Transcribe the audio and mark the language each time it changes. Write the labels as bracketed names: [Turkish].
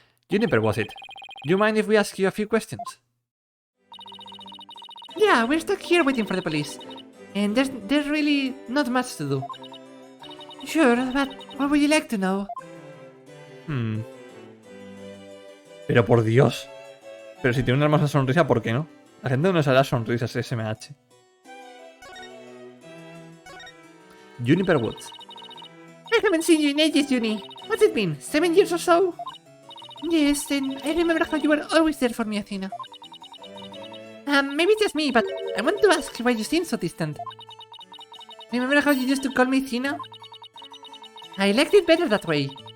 [English] Juniper, was it? Do you mind if we ask you a few questions? Yeah, we're stuck here waiting for the police. And there's really not much to do. Sure, but what would you like to know? [Spanish] Pero por Dios. Pero si tiene una hermosa sonrisa, ¿por qué no? La gente no sabe las sonrisas SMH. [English] Juniper Woods. I haven't seen you in ages, Uni. What's it been? 7 years or so? Yes, and I remember how you were always there for me, Athena. Maybe it's just me, but I want to ask why you seem so distant. Remember how you used to call me Athena? I liked it better that way.